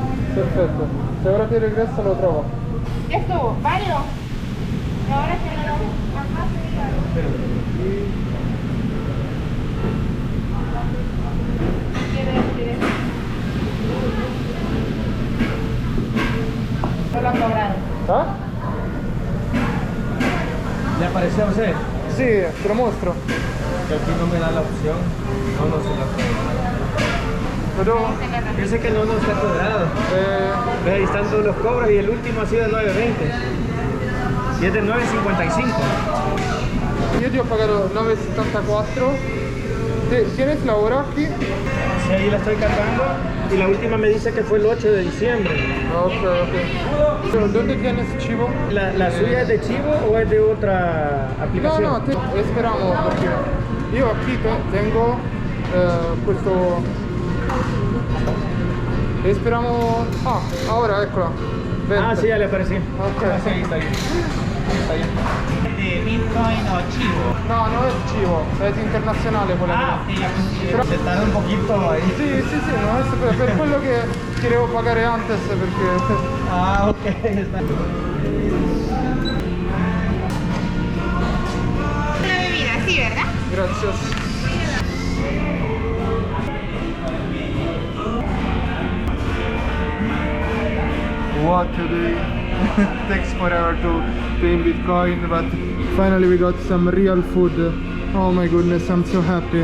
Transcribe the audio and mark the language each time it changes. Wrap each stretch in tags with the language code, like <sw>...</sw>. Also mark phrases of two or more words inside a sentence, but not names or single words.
<it>Perfetto. Se ora ti regresso lo trovo.</it> <es>¿Qué estuvo? ¿Válido? Y ahora que no lo... Ajá, sí, claro. ¿Qué quiere decir eso? No lo han cobrado. Ah? ¿Le apareció a usted?</es> <it>Sì, te lo mostro.</it> <es>Que aquí no me da la opción. No se la cobrado. Pero, Dice que no está cobrado. Ve, ahí están todos los cobros y el último ha sido de 9.20. Y es de 9.55.</es> <it>io ti ho pagato 9,74.</it> <es>¿Tienes la hora aquí? Sí, ahí la estoy cargando. Y la última me dice que fue el 8 de diciembre. Ok, ok. Pero, ¿dónde tienes chivo? ¿La suya es de Chivo o es de otra No, aplicación? no, esperamos</es> <it>perché io qui tengo questo e speriamo. Ah, ora eccola.</it> <es>Ah, sí, ya le aparecí. Ok. Ah, sí, ahí está bien. Está bien. ¿De Bitcoin o Chivo? No,</es> <it>non è chivo, è internazionale quella.</it> <es>Ah, ok, ya conseguí.</es> <it>Però-</it> <es>Se tarda un poquito ahí.</es> <it>Sì, no, è per quello che devo pagare antes perché.</it> <es>Ah, ok. Está. Una bebida, sí, ¿verdad?</es> <it>Grazie.</it> <en>What a day. Takes forever to pay in Bitcoin, but finally we got some real food. Oh my goodness, I'm so happy.</en>